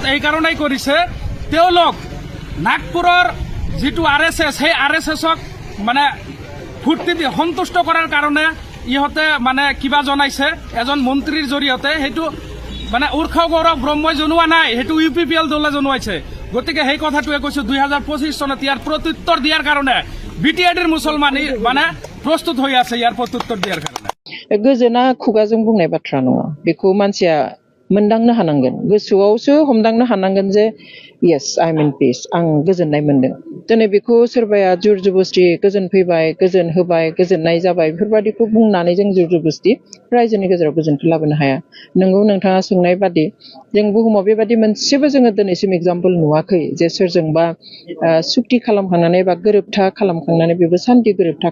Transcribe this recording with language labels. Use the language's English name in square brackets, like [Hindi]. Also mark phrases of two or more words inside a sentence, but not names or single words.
[Assamese] এই কাৰণেই কৰিছে তেওঁলোক নাগপুৰৰ যেটো আৰএছএছ সেই আৰএছএছক মানে ফুৰ্তি দি সন্তুষ্ট কৰাৰ কাৰণে ইহতে মানে কিবা জনাইছে এজন মন্ত্ৰীৰ জৰিয়তে হেতু মানে উৰ্খাও গৌৰৱ ব্ৰহ্মই জনোৱা নাই হেতু ইউপিপিএল দলে জনোৱাইছে গতিকে সেই কথাটোৱে কৈছো 2025 চনত ইয়াৰ প্ৰত্যুত্তৰ দিয়াৰ কাৰণে বিটিআরৰ মুছলমানি মানে প্ৰস্তুত হৈ আছে ইয়াৰ প্ৰত্যুত্তৰ দিয়াৰ কাৰণে [Bodo] गोजोना खुगाजों बुंनाय बाथ्रा नङा बेखौ मानसिया मोनदांनो हानांगोन गोसोआवसो हमदांनो हानांगोन जे [English] yes I am in peace [Bodo] आं गोजोननाय मोनदों दिनै बेखौ सोरबाया जुर जबस्ति गोजोन फैबाय गोजोन होबाय गोजोननाय जाबाय बेफोरबादिखौ बुंनानै जों जुर जबस्ति रायजोनि गेजेराव गोजोनखौ लाबोनो हाया नोंगौ नोंथाङा सोंनाय बादि जों बुहुमाव बेबादि मोनसेबो जोङो दिनैसिम एग्जाम्पल नुवाखै जे सोरजोंबा सुक्ति खालामखांनानै बा गोरोबथा खालामखांनानै बेबो सान्थि गोरोबथा